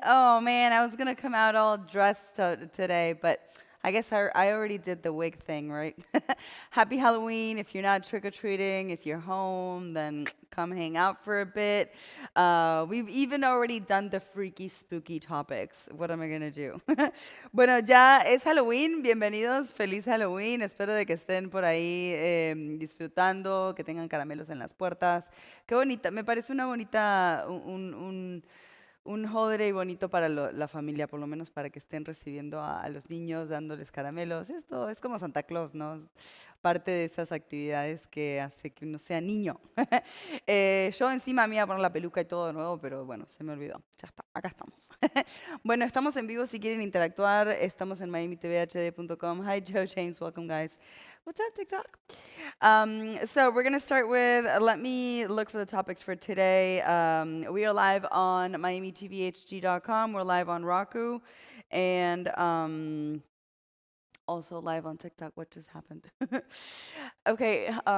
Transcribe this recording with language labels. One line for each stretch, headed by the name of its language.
English: Oh, man, I was going to come out all dressed today, but I guess I already did the wig thing, right? Happy Halloween. If you're not trick-or-treating, if you're home, then come hang out for a bit. We've even already done the freaky, spooky topics. What am I going to do?
Spanish: Bueno, ya es Halloween, bienvenidos, feliz Halloween, espero de que estén por ahí disfrutando, que tengan caramelos en las puertas. Qué bonita, me parece una bonita, un holiday bonito para la familia, por lo menos para que estén recibiendo a los niños, dándoles caramelos. Esto es como Santa Claus, ¿no? Parte de esas actividades que hace que uno sea niño. Yo encima me iba a poner la peluca y todo de nuevo, pero bueno, se me olvidó. Ya está, acá estamos. Bueno, estamos en vivo si quieren interactuar. Estamos en miamitvhd.com.
English: Hi, Joe, James, welcome, guys. What's up, TikTok? So we're going to start with, let me look for the topics for today. We are live on miamitvhd.com. We're live on Roku. And also live on TikTok. What just happened? Okay.